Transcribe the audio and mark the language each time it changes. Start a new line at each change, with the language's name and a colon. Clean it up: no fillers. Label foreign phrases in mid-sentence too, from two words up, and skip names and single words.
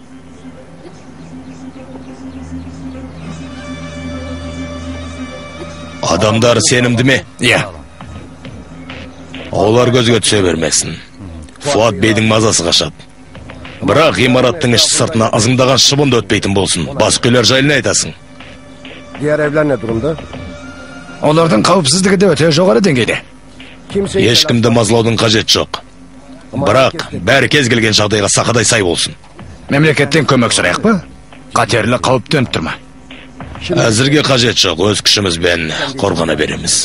Kazakh: Адамдар сенімді ме? Иә. Олар көзге түсе бермесін. Фуат бейдің мазасы қашады. Бірақ ғимараттың іші сыртына ызыңдаған шыбынды өтпейтін болсын. Басқалар жайлы айтасың.
Turkish: Diğer evler ne durumda?
Kazakh: Олардың қауіпсіздігі де өте жоғары деңгейде. Ешкімді мазлаудың қажет жоқ. Бірақ бәрі кез келген жағдайға сақадай сай болсын. Мемлекеттен көмек сұрайық па? Қатерлі қауіп төніп тұр ма? Әзірге қажет жоқ, өз күшімізбен қорғана береміз.